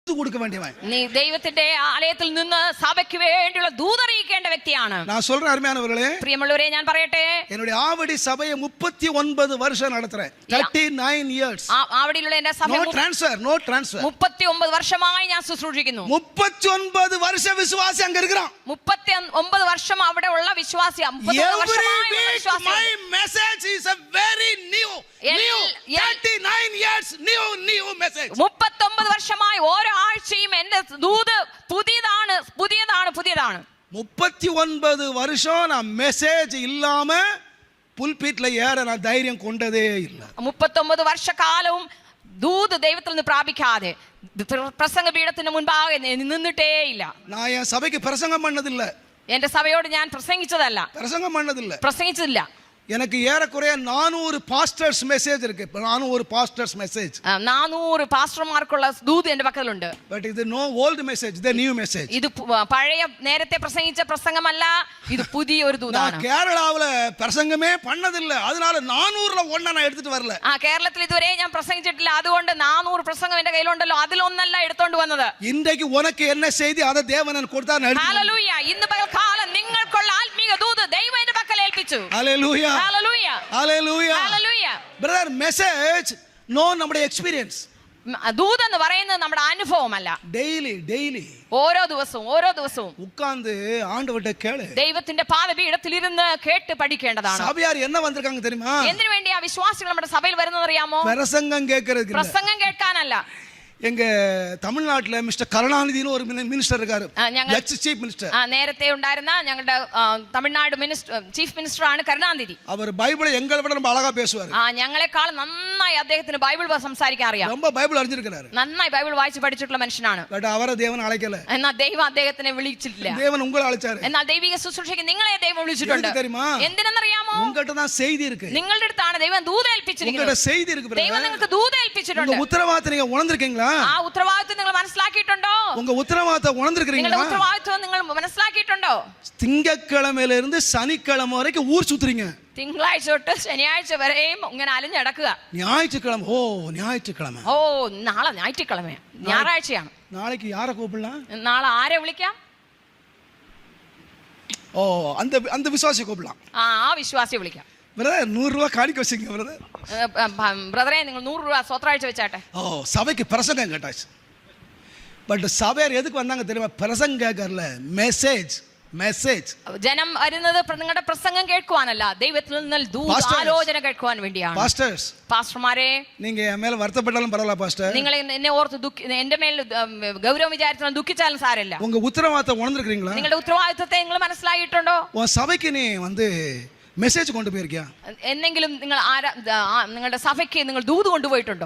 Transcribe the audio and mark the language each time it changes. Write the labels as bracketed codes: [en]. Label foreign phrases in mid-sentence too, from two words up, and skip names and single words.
[ta] தூது கொடுக்க வேண்டியவன். [ml] നീ ദൈവത്തിന്റെ ആലയത്തിൽ നിന്ന് സഭയ്ക്ക് വേണ്ടിയുള്ള ദൂതറിയിക്കേണ്ട വ്യക്തിയാണ്. [ta] நான் சொல்றேன் அருமையானவர்களே, [ml] പ്രിയമുള്ളവരെ, ഞാൻ പറയട്ടെ, [ta] என்னுடைய ஆவடி சபையை 39 வருஷம் நடத்துறேன். [en] 39 years. [ml] ആവടിയിലുള്ള എന്റെ സഭ [en] no transfer [ml] 39 വർഷമായി ഞാൻ ശുശ്രൂഷിക്കുന്നു. [ta] 39 வருஷ விசுவாசி அங்க இருக்கிறான். [ml] 39 വർഷം അവിടെ ഉള്ള വിശ്വാസി. 39 വർഷമായി വിശ്വാസി. [en] My message is a very new 39 years new message. [ml] 39 വർഷമായി ഓരോ ആഴ്ചയും എന്റെ ദൂത് പുതിയതാണ്. [ta] 39 வருஷம் நான் மெசேஜ் இல்லாம புல்பீட்ல ஏற நான் தைரியம் கொண்டதே இல்ல. [ml] 39 വർഷക്കാലവും ദൂത് ദൈവത്തിൽ നിന്ന് പ്രാപിക്കാതെ പ്രസംഗ പീഠത്തിന് മുൻപാകെ നിന്നിട്ടേ ഇല്ല. [ta] நான் என் சபைக்கு பிரசங்கம் பண்ணதில்லை. [ml] എന്റെ സഭയോട് ഞാൻ പ്രസംഗിച്ചതില്ല. [ta] எனக்கு ஏறக்குறைய 400 [en] pastors message [ta] இருக்கு. [en] 400 pastors message. [ml] 400 പാസ്റ്റർമാർക്കുള്ള ദൂത് എന്റെ പക്കലുണ്ട്. [en] But இது no old message, the new message. [ml] ഇത് പഴയ നേരത്തെ പ്രസംഗിച്ച പ്രസംഗമല്ല, ഇത് പുതിയ ഒരു ദൂതാണ്. [ta] நான் கேரளாவுல பிரசங்கமே பண்ணதில்லை, அதனால 400ல ஒண்ண நான் எடுத்துட்டு வரல. [ml] കേരളത്തിൽ ഇതുവരെ ഞാൻ പ്രസംഗിച്ചിട്ടില്ല, അതുകൊണ്ട് 400 പ്രസംഗം എന്റെ കയ്യിലുണ്ടല്ലോ, അതിലൊന്നല്ല എടുത്തോണ്ട് വന്നത്. [ta] இன்றைக்கு உனக்கு என்ன செய்தி அதை தேவன் கொடுத்தார். [ml] ഹല്ലേലൂയ. ഇന്ന് പകൽക്കാലം നിങ്ങൾക്കുള്ള ആത്മീക ദൂത് ദൈവം എന്റെ പക്കൽ ഏൽപ്പിച്ചു. ഹല്ലേലൂയ. [en] Hallelujah. Hallelujah. Hallelujah. Brother, message no നമ്മുടെ എക്സ്പീരിയൻസ്. [ml] ദൂത് എന്ന് പറയുന്നത് നമ്മുടെ അനുഭവമല്ല. ഡെയിലി ഓരോ ദിവസവും [ta] ഉட்கார்ந்து ஆண்டவர்ட்ட கேளு. [ml] ദൈവത്തിന്റെ പാദപീഠത്തിൽ ഇരുന്ന് കേട്ട് പഠിക്കേണ്ടതാണ്. [ta] സഭയാർ என்ன வந்திருக்காங்க தெரியுமா? [ml] എന്തിനു വേണ്ടിയാ വിശ്വാസികൾ നമ്മുടെ സഭയിൽ വരുന്നത് അറിയാമോ? [ta] பிரசங்கம் கேட்கிறதுக்கு. [ml] പ്രസംഗം കേൾക്കാനല്ല. [ta] எங்க தமிழ்நாட்டுல மிஸ்டர் கருணாநிதினு ஒரு மினிஸ்டர் இருக்காரு. [en] ex chief minister. [ml] നേരത്തെ ഉണ്ടായിരുന്ന ഞങ്ങളുടെ തമിഴ്നാട് [en] chief minister [ml] ആണ് കരുണാനിധി. [ta] அவர் பைபிளை எங்களை விட ரொம்ப அழகா பேசுவார். [ml] ഞങ്ങളെക്കാൾ നന്നായി അദ്ദേഹത്തിന് ബൈബിൾ സംസാരിക്കാൻ അറിയാം. [ta] ரொம்ப பைபிள் அறிஞ்சிருக்காரு. [ml] നന്നായി ബൈബിൾ വായിച്ച് പഠിച്ചിട്ടുള്ള മനുഷ്യനാണ്. [ta] பட் அவரை தேவன் அழைக்கல. [ml] എന്നാൽ ദൈവം അദ്ദേഹത്തിനെ വിളിച്ചിട്ടില്ല. [ta] தேவன் உங்களை அழைச்சாரு. [ml] എന്നാൽ ദൈവിക ശുശ്രൂഷയ്ക്ക് നിങ്ങളെ ദൈവം വിളിച്ചിട്ടുണ്ട്. എന്തിനെന്നറിയാമോ? [ta] உங்ககிட்ட தான் செய்தி இருக்கு. [ml] നിങ്ങളുടെ അടുത്താണ് ദൈവം ദൂത് ഏൽപ്പിച്ചിരിക്കുന്നത്. [ta] உங்ககிட்ட செய்தி இருக்கு. [ml] ദൈവം നിങ്ങൾക്ക് ദൂത് ഏൽപ്പിച്ചിട്ടുണ്ട്. [ta] உங்க உத்தரவாதத்தை நீங்க உணர்ந்திருக்கீங்களா? [ml] ആ ഉത്തരവാദിത്വം നിങ്ങൾ മനസ്സിലാക്കിയിട്ടുണ്ടോ? [ta] உங்க உத்தரவாதத்தை உணர்ந்திருக்கீங்களா? [ml] നിങ്ങളുടെ ഉത്തരവാദിത്വം നിങ്ങൾ മനസ്സിലാക്കിയിട്ടുണ്ടോ? [ta] திங்கட்கிழமையில இருந்து சனிக்கிழமை வரைக்கும் ஊர் சுத்துறீங்க. [ml] തിങ്കളാഴ്ച തൊട്ട് ശനിയാഴ്ച വരെയും ഇങ്ങനെ അലഞ്ഞടക്കുക. [ta] ஞாயிற்றுக்கிழமை [ml] നാളെ ഞായറാഴ്ചയാണ്. [ta] நாளைக்கு யாரை கூப்பிடலாம்? [ml] നാളെ ആരെ വിളിക്കാം? [ta] அந்த விசுவாசியை கூப்பிடலாம். [ml] ആ വിശ്വാസിയെ വിളിക്കാം. [ta] பிரதர் 100 ரூபாய் காணிக்க வச்சுங்க பிரதர். [ml] ബ്രദറെ, നിങ്ങൾ 100 രൂപ സ്വത്രാഴ്ച വെച്ചാട്ടെ. [ta] சபைக்கு பிரசங்கம் கேட்டாச்சு. பட் சபையார் எதுக்கு வந்தாங்க தெரியுமா? பிரசங்கம் கேட்கறல, மெசேஜ். [ml] ജനം വരുന്നത് നിങ്ങളുടെ പ്രസംഗം കേൾക്കുവാനല്ല, ദൈവത്തിൽ നിന്ന് ആലോചന കേൾക്കുവാൻ വേണ്ടിയാണ്. പാസ്റ്റർമാരെ, [ta] நீங்க என் மேல வருத்தப்பட்டாலும் பரவாயில்லை பாஸ்டர். [ml] നിങ്ങൾ എന്നെ ഓർത്ത് എന്റെ മേൽ ഗൗരവം വിചാരിച്ചാലും ദുഃഖിച്ചാലും സാരമില്ല. [ta] உங்க உத்தரவாதத்தை உணர்ந்திருக்கீங்களா? [ml] നിങ്ങളുടെ ഉത്തരവാദിത്വത്തെ നിങ്ങൾ മനസ്സിലായിട്ടുണ്ടോ? [ta] உன் சபைக்கு நீ வந்து மெசேஜ் கொண்டு போயிருக்கியா? [ml] എന്തെങ്കിലും നിങ്ങൾ നിങ്ങളുടെ സഭയ്ക്ക് നിങ്ങൾ ദൂത് കൊണ്ടുപോയിട്ടുണ്ടോ?